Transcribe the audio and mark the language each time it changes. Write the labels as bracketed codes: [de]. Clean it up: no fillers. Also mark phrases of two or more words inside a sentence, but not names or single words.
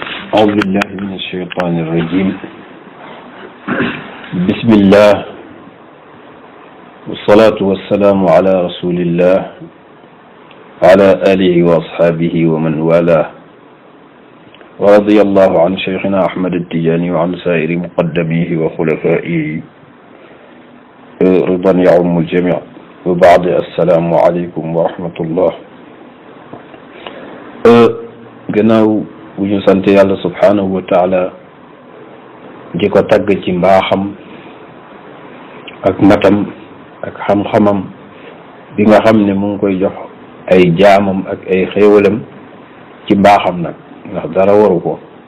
[ar] أعوذ بالله من الشيطان الرجيم. بسم الله والصلاة والسلام على رسول الله وعلى آله وأصحابه ومن والاه، ورضي الله عن شيخنا أحمد التجاني وعن سائر مقدميه وخلفائه رضا يعم الجميع، وبعد السلام عليكم ورحمة الله. [wo] gannaaw bu ñu sant yàlla [ar] سبحانه وتعالى [wo] di ko tagg ci mbaaxam ak matam ak xam-xamam bi nga xam ne mu ngi koy jox ay jaamam ak ay xéewalam ci mbaaxam nag, ndax dara waru ko.